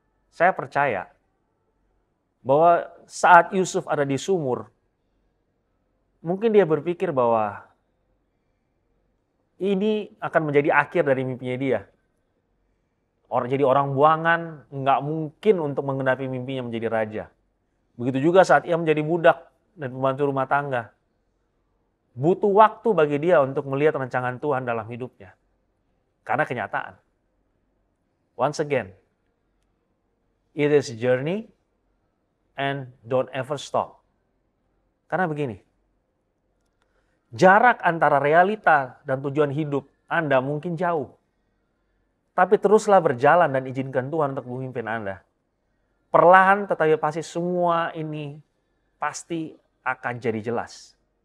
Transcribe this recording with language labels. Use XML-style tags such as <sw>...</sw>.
<id>Saya percaya bahwa saat Yusuf ada di sumur, mungkin dia berpikir bahwa ini akan menjadi akhir dari mimpinya dia. Jadi orang buangan nggak mungkin untuk menggenapi mimpinya menjadi raja. Begitu juga saat ia menjadi budak dan pembantu rumah tangga. Butuh waktu bagi dia untuk melihat rancangan Tuhan dalam hidupnya. Karena kenyataan.</id> <en>Once again, it is a journey and don't ever stop.</en> <id>Karena begini, jarak antara realita dan tujuan hidup Anda mungkin jauh. Tapi teruslah berjalan dan izinkan Tuhan untuk memimpin Anda. Perlahan tetapi pasti semua ini pasti akan jadi jelas.</id>